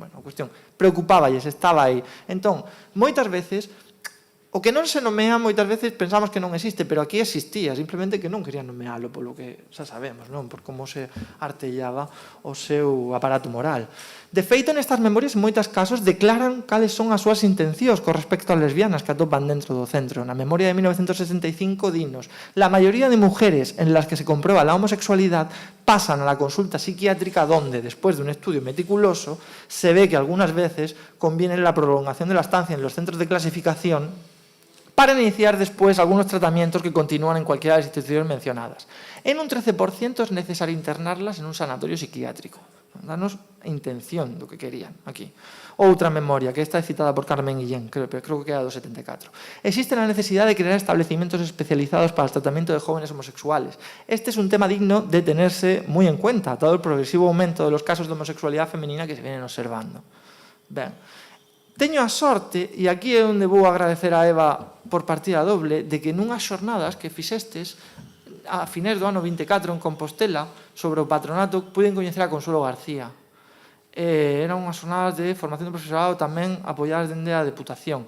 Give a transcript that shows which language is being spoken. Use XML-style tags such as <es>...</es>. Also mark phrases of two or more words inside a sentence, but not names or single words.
<gl>Bueno, a cuestión, preocupáballes, estaba aí. Entón, moitas veces, o que non se nomea, moitas veces pensamos que non existe, pero aquí existía, simplemente que non querían nomealo, polo que xa sabemos, non? Por como se artellaba o seu aparato moral. De feito, nestas memorias, en moitos casos, declaran cales son as súas intencións con respecto ás lesbianas que atopan dentro do centro. Na memoria de 1965, dinos,</gl> <es>la mayoría de mujeres en las que se comprueba la homosexualidad pasan a la consulta psiquiátrica donde, después de un estudio meticuloso, se ve que algunas veces conviene la prolongación de la estancia en los centros de clasificación para iniciar después algunos tratamientos que continúan en cualquiera de las instituciones mencionadas. En un 13% es necesario internarlas en un sanatorio psiquiátrico.</es> <gl>Danos intención do que querían aquí. Outra memoria, que esta é citada por Carmen Guillén, creo que queda do 74.</gl> <es>Existe la necesidad de crear establecimientos especializados para el tratamiento de jóvenes homosexuales. Este es un tema digno de tenerse muy en cuenta, dado el progresivo aumento de los casos de homosexualidad femenina que se vienen observando.</es> <gl>Ben, teño a sorte, e aquí é onde vou agradecer a Eva por partida doble, de que nunhas xornadas que fixestes a finais do ano 24 en Compostela sobre o patronato puiden coñecer a Consuelo García. Eran unhas xornadas de formación do profesorado tamén apoiadas dende a Deputación.</gl>